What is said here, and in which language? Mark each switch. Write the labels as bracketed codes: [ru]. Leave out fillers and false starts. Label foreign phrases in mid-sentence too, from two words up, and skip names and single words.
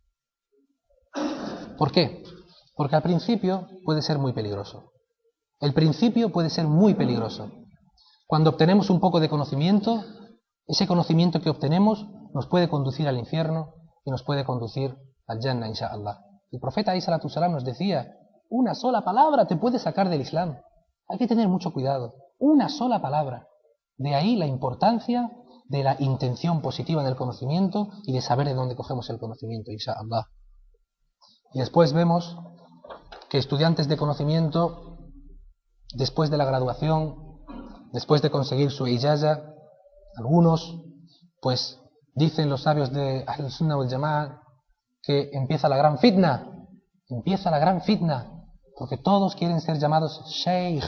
[es] ¿Por qué? Porque al principio puede ser muy peligroso. El principio puede ser muy peligroso. Cuando obtenemos un poco de conocimiento, ese conocimiento que obtenemos nos puede conducir al infierno y nos puede conducir al Jannah, inshallah. El profeta [ar] عليه الصلاة والسلام [es] nos decía: una sola palabra te puede sacar del Islam. Hay que tener mucho cuidado. Una sola palabra. De ahí la importancia de la intención positiva en el conocimiento y de saber de dónde cogemos el conocimiento, inshallah. Y después vemos que estudiantes de conocimiento, después de la graduación, después de conseguir su ijaza, algunos, pues dicen los sabios de [ar] أهل السنة والجماعة [es] que empieza la gran fitna, porque todos quieren ser llamados sheikh.